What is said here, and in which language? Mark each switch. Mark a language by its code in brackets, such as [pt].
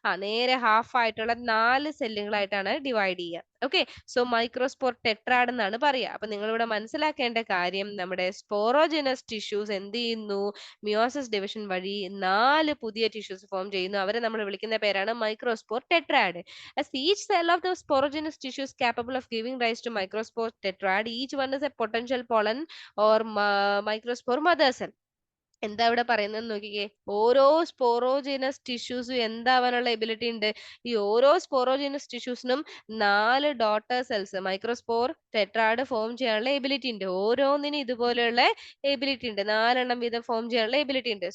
[ml] നേരെ ഹാഫ് ആയിട്ടുള്ള 4 സെല്ലുകളായിട്ടാണ് ഡിവൈഡ് ചെയ്യുക. ഓക്കെ. സോ മൈക്രോസ്പോർ ടെട്രാഡ് എന്നാണ് പറയുക. അപ്പൊ നിങ്ങൾ ഇവിടെ മനസ്സിലാക്കേണ്ട കാര്യം, നമ്മുടെ സ്പോറോജനസ് ടിഷ്യൂസ് എന്ത് ചെയ്യുന്നു? മിയോസിസ് ഡിവിഷൻ വഴി 4 പുതിയ ടിഷ്യൂസ് ഫോം ചെയ്യുന്നു. അവരെ നമ്മൾ വിളിക്കുന്ന പേരാണ് microspore tetrad. [en] As each cell of the sporogenous tissue is capable of giving rise to microspore tetrad, each one is a potential pollen or microspore mother cell. [ml] എന്താ ഇവിടെ പറയുന്നത് നോക്കിക്കേ. ഓരോ സ്പോറോജിനസ് ടിഷ്യൂസും എന്താവാനുള്ള എബിലിറ്റി ഉണ്ട്? ഈ ഓരോ സ്പോറോജിനസ് ടിഷ്യൂസിനും 4 daughter cells, microspore tetrad form ചെയ്യാനുള്ള ability ഉണ്ട്. ഓരോന്നിനും ഇതുപോലെയുള്ള എബിലിറ്റി ഉണ്ട്. 4 എണ്ണം വീതം ഫോം ചെയ്യാനുള്ള എബിലിറ്റി ഉണ്ട്.